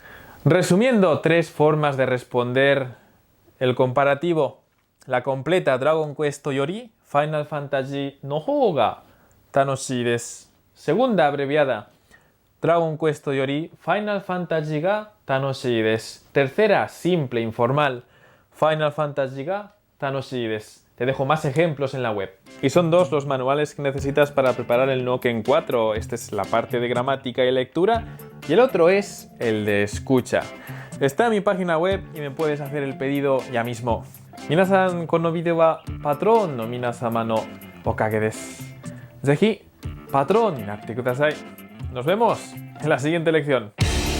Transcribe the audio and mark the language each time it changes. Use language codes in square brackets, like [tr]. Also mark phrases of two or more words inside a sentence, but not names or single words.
[es] Resumiendo, 3 formas de responder el comparativo. La completa [ja] Dragon Quest yori, Final Fantasy no hou ga tanoshii desu. [es] Segunda abreviada, [ja] Dragon Quest yori, Final Fantasy ga tanoshii desu. [es] Tercera, simple, informal, [ja] Final Fantasy ga tanoshii desu. [es] Te dejo más ejemplos en la web. Y son 2 los manuales que necesitas para preparar el Noken 4. Esta es la parte de gramática y lectura y el otro es el de escucha. Está en mi página web y me puedes hacer el pedido ya mismo. [ja] 皆さん、このビデオはパトロンの皆様のおかげです. ぜひ、パトロンになってください. [es] Nos vemos en la siguiente lección.